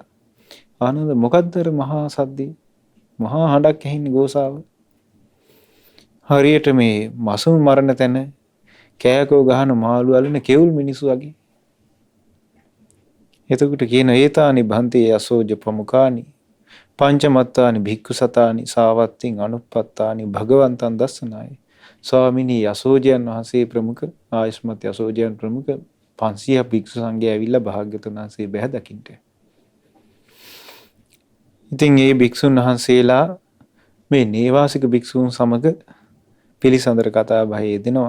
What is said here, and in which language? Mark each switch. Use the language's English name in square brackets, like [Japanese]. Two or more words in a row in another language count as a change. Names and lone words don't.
[Sinhala] ආනන්ද මොකද්ද මහා සද්දේ? මහා හඬක් ඇහෙන්නේ ගෝසාව. හරියට මේ මසුන් මරණ තැන කෑකෝ ගහන මාළු අල්ලන කෙවුල් මිනිස්සු වගේ. එතකොට කියන [Pali] ඒතානි භන්තේ යසෝජ ප්‍රමුඛානි පංචමත්තානි භික්ඛු සතානි සාවත්තින් අනුප්පත්තානි භගවන්තං දස්සනායි. [Sinhala] ස්වාමිනී යසෝජයන් වහන්සේ ප්‍රමුඛ ආයස්මත් යසෝජයන් ප්‍රමුඛ 500 භික්ෂු සංඝයා ඇවිල්ලා භාග්‍යතුන් වහන්සේ බැහැ දකින්ට. ඉතින් මේ භික්ෂුන් වහන්සේලා මේ නේවාසික භික්ෂුන් සමග පිළිසඳර කතා බහේ යෙදෙනවා.